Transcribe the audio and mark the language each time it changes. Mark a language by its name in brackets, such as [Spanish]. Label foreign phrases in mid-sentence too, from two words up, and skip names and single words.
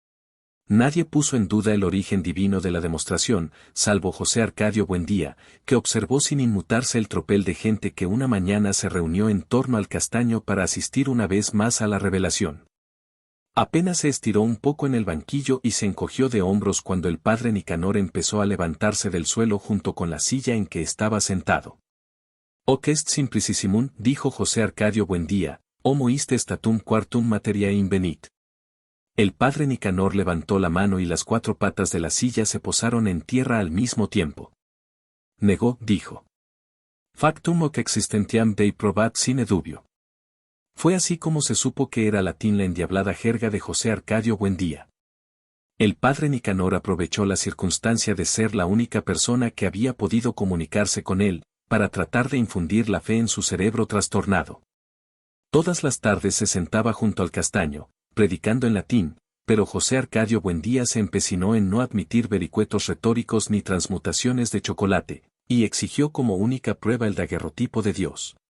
[Spanish] Nadie puso en duda el origen divino de la demostración, salvo José Arcadio Buendía, que observó sin inmutarse el tropel de gente que una mañana se reunió en torno al castaño para asistir una vez más a la revelación. Apenas se estiró un poco en el banquillo y se encogió de hombros cuando el padre Nicanor empezó a levantarse del suelo junto con la silla en que estaba sentado. [Latin] «Hoc est simplicissimum», [Spanish] dijo José Arcadio Buendía, [Latin] «homo iste statum quartum materiae invenit». [Spanish] El padre Nicanor levantó la mano y las 4 patas de la silla se posaron en tierra al mismo tiempo. Negó, dijo. [Latin] «Factum hoc existentiam Dei probat sine dubio». [Spanish] Fue así como se supo que era latín la endiablada jerga de José Arcadio Buendía. El padre Nicanor aprovechó la circunstancia de ser la única persona que había podido comunicarse con él, para tratar de infundir la fe en su cerebro trastornado. Todas las tardes se sentaba junto al castaño, predicando en latín, pero José Arcadio Buendía se empecinó en no admitir vericuetos retóricos ni transmutaciones de chocolate, y exigió como única prueba el daguerrotipo de Dios.